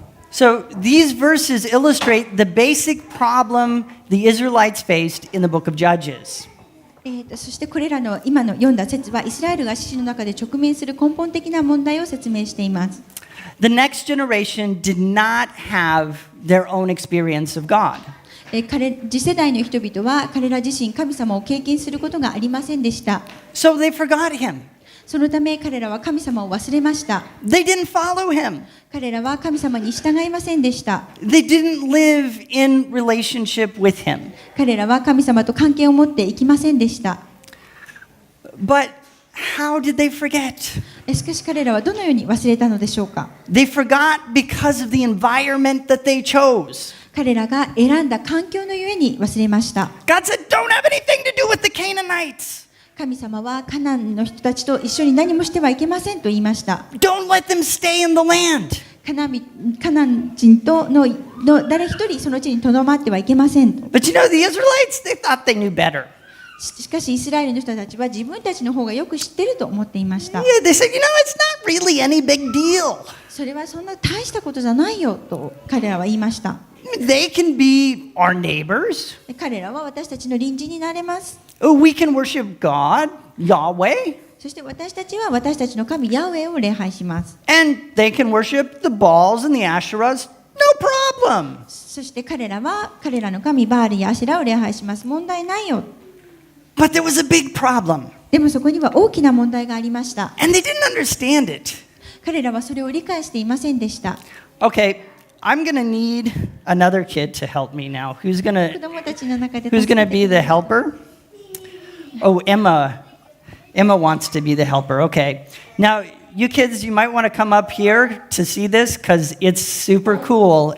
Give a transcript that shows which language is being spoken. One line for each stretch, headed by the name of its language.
English: So these verses illustrate the basic problem the Israelites faced in the book of Judges.
Japanese: そしてこれらの今の読んだ説はイスラエルが史詩の中で直面する根本的な問題を説明しています。
English: The next generation did not have their own experience of God.
Japanese: 次世代の人々は彼ら自身神様を経験することがありませんでした。
English: So they forgot him.
Japanese: そのため彼らは神様を忘れました。
English: They didn't follow him.
Japanese: 彼らは神様に従いませんでした。
English: They didn't live in relationship with him.
Japanese: 彼らは神様と関係を持っていきませんでした。
English: But how did they forget?
Japanese: しかし彼らはどのように忘れたのでしょうか。
English: They forgot because of the environment that they chose.
Japanese: 彼らが選んだ環境のゆえに忘れました。
English: God said, don't have anything to do with the Canaanites.
Japanese: 神様はカナンの人たちと一緒に何もしてはいけませんと言いました。
English: Don't let them stay in the land.
Japanese: カナン人との誰一人その地にとどまってはいけませんと。
English: But you know, the Israelites, they thought they knew better.
Japanese: しかしイスラエルの人たちは自分たちの方がよく知ってると思っていました。
English: Yeah, they said, you know, it's not really any big deal.
Japanese: それはそんな大したことじゃないよと彼らは言いました。
English: They can be our neighbors.
Japanese: 彼らは私たちの隣人になれます。
English: We can worship God, Yahweh.
Japanese: そして私たちは私たちの神ヤウェを礼拝します。
English: And they can worship the Baals and the Asherahs. No problem.
Japanese: そして彼らは彼らの神バールやアシェラを礼拝します。問題ないよ。
English: But there was a big problem.
Japanese: でもそこには大きな問題がありました。
English: And they didn't understand it.
Japanese: 彼らはそれを理解していませんでした。
English: Okay, I'm going to need another kid to help me now. Who's going
Japanese: 子供たちの中で
English: to be the helper? Oh, Emma. Emma wants to be the helper. Okay. Now, you kids, you might want to come up here to see this because it's super cool.